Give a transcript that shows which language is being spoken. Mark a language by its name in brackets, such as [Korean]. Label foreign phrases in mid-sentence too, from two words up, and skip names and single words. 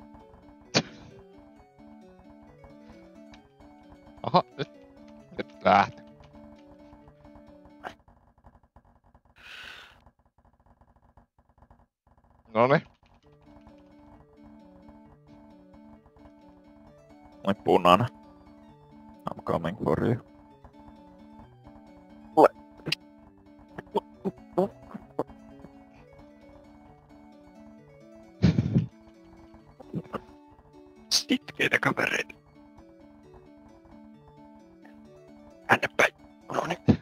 [Finnish] Aha, nyt lähti. Noni. Noin punainen. [English] I'm coming for you. [Finnish] Sitkeitä kavereita. Tänne päin. Noniin.